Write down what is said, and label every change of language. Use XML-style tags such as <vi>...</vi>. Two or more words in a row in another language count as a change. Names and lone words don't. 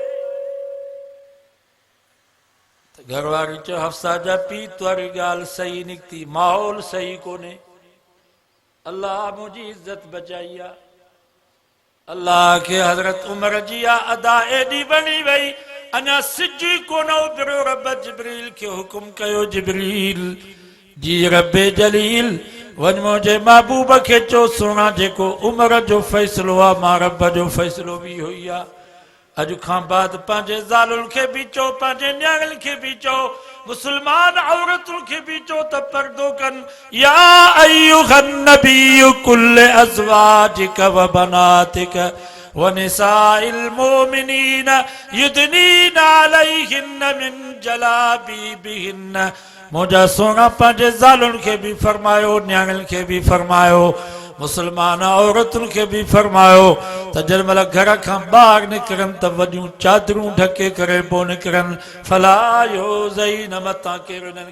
<sd>त घर वारी चयो हफ्सा जा पी तुंहिंजी ॻाल्हि सही निकिती माहौल सही कोन्हे अल्लाह मुंहिंजी इज़त बचाई आहे अल्लाह खे हज़रत उमर जी आहे अदा एॾी बणी वई अञा सिज ई कोन उभिरियो रब जिब्रील खे हुकुम कयो जिब्रील जी रबे जलील वञ मुंहिंजे महबूब खे चओ सुहिणा जेको उमर जो फ़ैसिलो आहे मां रब जो फ़ैसिलो बि इहो ई आहे अॼु खां बाद पंहिंजे ज़ालुनि खे बि चओ पंहिंजे न्याणियुनि खे बि चओ मुसलमान औरतुनि खे बि चओ त पर्दो कनि</sd> <ar>يا أيها النبي قل لأزواجك وبناتك ونساء المؤمنين يدنين عليهن من جلابيبهن</ar> <sd>मुंहिंजा सोना पंहिंजे ज़ालुनि खे बि फरमायो न्याणियुनि खे बि फरमायो मुसलमान औरतुनि खे बि फरमायो त जंहिं महिल घर खां ॿाहिरि निकिरनि त वॾियूं चादरूं ढके करे पोइ निकिरनि</sd> <ar>فلا يؤذين</ar> <sd>मथां केरु उन्हनि</sd>